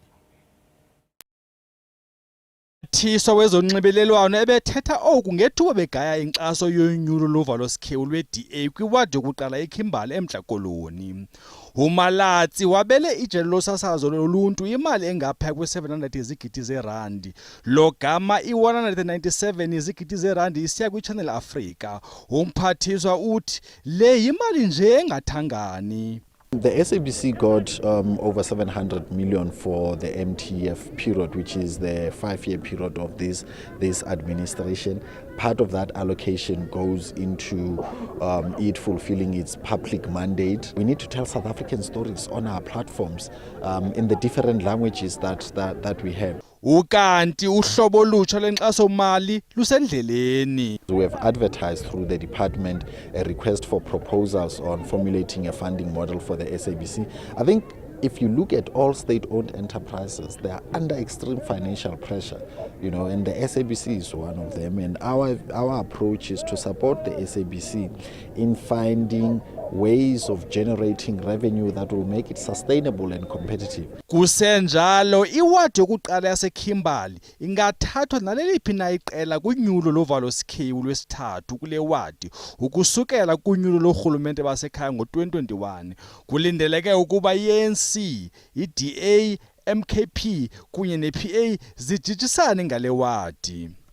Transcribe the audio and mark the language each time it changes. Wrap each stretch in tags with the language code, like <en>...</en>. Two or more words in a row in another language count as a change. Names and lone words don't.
<xh>Umphathiswa wezonxibelelwano ebethetha oku ngethuba begaya inkxaso yonyulo lovalo-zikhewu lwe-DA kwiwadi yokuqala eKimberley eMntla Koloni. uMalatsi wabele ijelo losasazo loluntu imali engaphaya kwe-700 izigidi zeerandi. Lo gama i-197 izigidi zeerandi isiya kwiChannel Africa. Umphathiswa uthi le yimali nje engathangani.</xh> <en>The SABC got over 700 million for the MTF period, which is the 5-year period of this administration. Part of that allocation goes into it fulfilling its public mandate. We need to tell South African stories on our platforms in the different languages that we have.</en> <xh>Ukanti uhlobo olutsha lwenkxaso-mali lusendleleni.</xh> <en>We have advertised through the department a request for proposals on formulating a funding model for the SABC. I think if you look at all state-owned enterprises, they are under extreme financial pressure, and the SABC is one of them. And our approach is to support the SABC in finding ways of generating revenue that will make it sustainable and competitive.</en> <xh>Kusenjalo iwadi yokuqala yaseKimberley ingathathwa naleliphi na iqela kunyulo lovalo-zikhewu lwesithathu kule wadi ukusukela kunyulo lorhulumente basekhaya ngo-2021. Kulindeleke ukuba i-ANC, i-DA, MKP kunye ne-PA zijijisane ngale wadi.</xh>